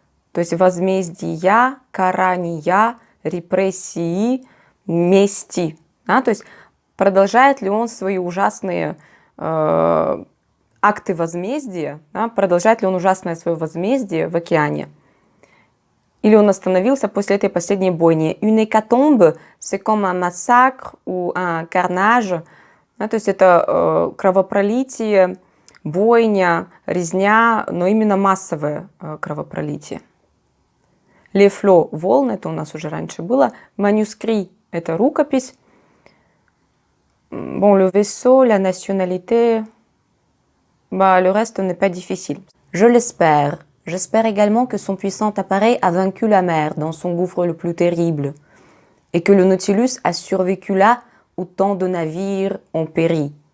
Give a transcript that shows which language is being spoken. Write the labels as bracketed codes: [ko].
[ru] То есть возмездия, карания, репрессии, мести. То есть продолжает ли он свои ужасные акты возмездия, продолжает ли он ужасное свое возмездие в океане? Или он остановился после этой последней бойни? [fr] Une hécatombe, c'est comme un massacre ou un carnage. [ru] То есть это кровопролитие, бойня, резня, но именно массовое кровопролитие. Les flots, волны, это у нас уже раньше было. Manuscrit, это рукопись. [fr] Bon, le vaisseau, la nationalité, le reste n'est pas difficile. Je l'espère. J'espère également que son puissant appareil a vaincu la mer dans son gouffre le plus terrible et que le Nautilus a survécu là où tant de navires ont péri.